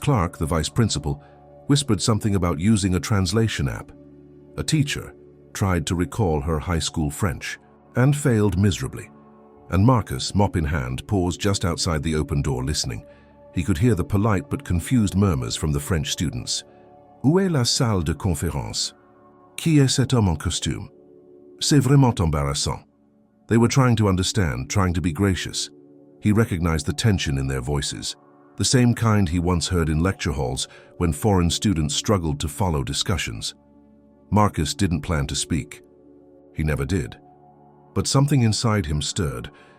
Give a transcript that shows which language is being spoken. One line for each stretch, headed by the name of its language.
English: Clark, the vice principal, whispered something about using a translation app. A teacher tried to recall her high school French and failed miserably. And Marcus, mop in hand, paused just outside the open door listening. He could hear the polite but confused murmurs from the French students.
French: "Où est la salle de conférence? Qui est cet homme en costume? C'est vraiment embarrassant."
English: They were trying to understand, trying to be gracious. He recognized the tension in their voices, the same kind he once heard in lecture halls when foreign students struggled to follow discussions. Marcus didn't plan to speak. He never did. But something inside him stirred.